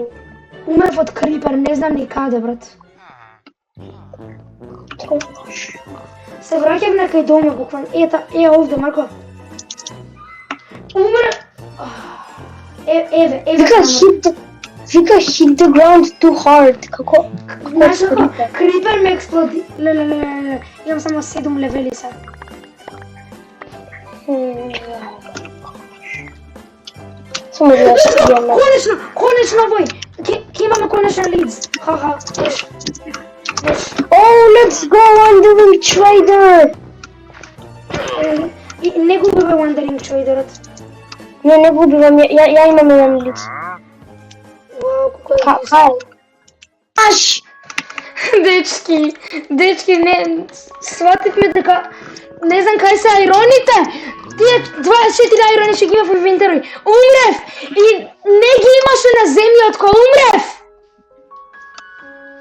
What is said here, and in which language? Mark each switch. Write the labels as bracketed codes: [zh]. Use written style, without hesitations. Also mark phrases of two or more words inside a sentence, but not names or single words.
[mk] Умрев од крипер, не знам ни каде, брат. Се враќам некај дома, буквално. Е овде, Марко. Умрев. Еве. [en] Вика hit the ground too hard. [mk] Како? Знаеш како? Крипер ме експлоди. Леле. Имам само 7 левели сега. Конечно овој! Ке имаме конечно лидс. Ха. [en] Oh, let's go Wandering Trader! [mk] Не губиве Wandering Traderот. Не губивам, ја имам еден лидс. Вау, колко е Кај? Аш! Дечки, не, свативме дека, не знам кај се ајроните, тие 24 ајрони што ги имав во инвентари, умрев и не ги имаше на земјот кога умрев.